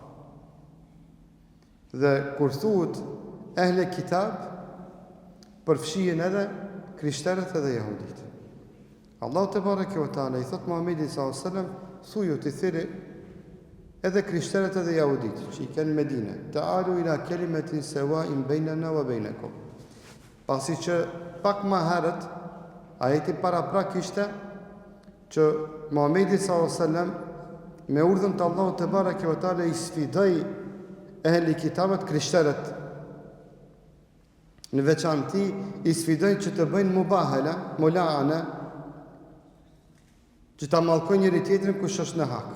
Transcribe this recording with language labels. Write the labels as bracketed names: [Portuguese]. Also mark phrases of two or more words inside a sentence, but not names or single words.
[Albanian] Dhe kur thuhet [Arabic] أهل الكتاب, [Albanian] përfshihen edhe krishterët edhe jahudit. Allahu [Arabic] تبارك وتعالى [Albanian] i thot Muhamedit [Arabic] صلى الله عليه وسلم: [Albanian] "Thuju të thirrë edhe krishterët edhe jahudit që i kanë në Medinë, [Arabic] تعالوا إلى كلمة سواء بيننا وبينكم." [Albanian] Pasi që pak më herët ajeti paraprak ishte që Muhamedi [Arabic] صلى الله عليه وسلم [Albanian] me urdhën të Allahut [Arabic] تبارك وتعالى [Albanian] i sfidoi ehli kitabët, krishterët, në veçanti i sfidoi që të bëjnë mubahala, mula'ana, që ta mallkojnë njëri tjetrin kush është në hak.